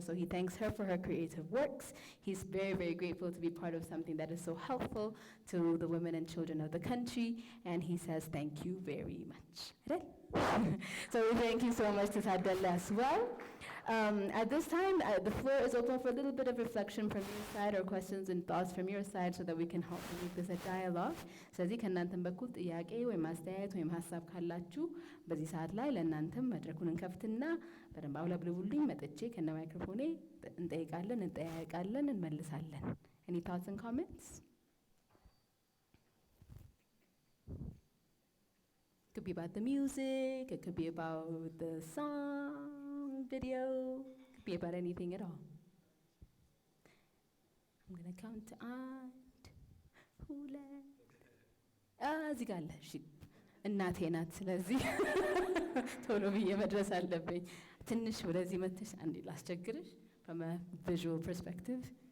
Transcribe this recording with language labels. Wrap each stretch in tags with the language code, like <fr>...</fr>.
<en>So he thanks her for her creative works. He's very, very grateful to be part of something that is so helpful to the women and children of the country. And he says thank you very much. So we thank you so much to Sadella as well. At this time, the floor is open for a little bit of reflection from your side or questions and thoughts from your side so that we can help make this a dialogue.</en> <am>ስለዚህ ከእናንተም በኩል ጥያቄ ወይም አስተያየት ወይም ሀሳብ ካላችሁ በዚህ ሰዓት ላይ ለእናንተም መድረኩን እንከፍትና በደንብ አውለብልቡልኝ መጥቼ ከነ ማይክሮፎኔ እንጠይቃለን፣ እንጠያየቃለን፣ እንመልሳለን። Any thoughts and comments?</am> <en>It could be about the music, it could be about the song, video, it could be about anything at all. I'm going to count to aunt. Who left?</en> <am>እዚህ ጋር አለ። እሺ እናቴ ናት። ስለዚህ ቶሎ ብዬ መድረስ አለብኝ። ትንሽ ወደዚህ መጥተሽ አንዴ ላስቸግርሽ from a visual perspective.</am>